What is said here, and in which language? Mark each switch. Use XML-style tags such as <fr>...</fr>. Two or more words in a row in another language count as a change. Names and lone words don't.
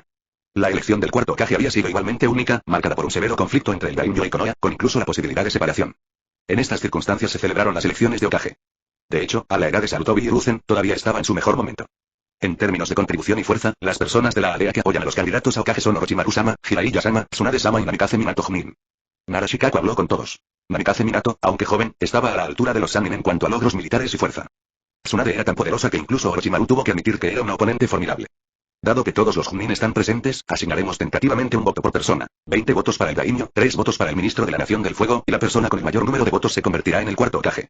<es>La elección del cuarto Hokage había sido igualmente única, marcada por un severo conflicto entre el daimyo y Konoha, con incluso la posibilidad de separación. En estas circunstancias se celebraron las elecciones de Hokage. De hecho, a la edad de Sarutobi Hiruzen, todavía estaba en su mejor momento. En términos de contribución y fuerza, las personas de la aldea que apoyan a los candidatos a Hokage son Orochimaru-sama, Jiraiya-sama, Tsunade-sama y Namikaze Minato Chunin. Narashikaku habló con todos. Namikaze Minato, aunque joven, estaba a la altura de los Sannin en cuanto a logros militares y fuerza. Tsunade era tan poderosa que incluso Orochimaru tuvo que admitir que era una oponente formidable. Dado que todos los Chunin están presentes, asignaremos tentativamente un voto por persona. 20 votos para el daimyo, 3 votos para el ministro de la Nación del Fuego, y la persona con el mayor número de votos se convertirá en el cuarto Hokage.</es>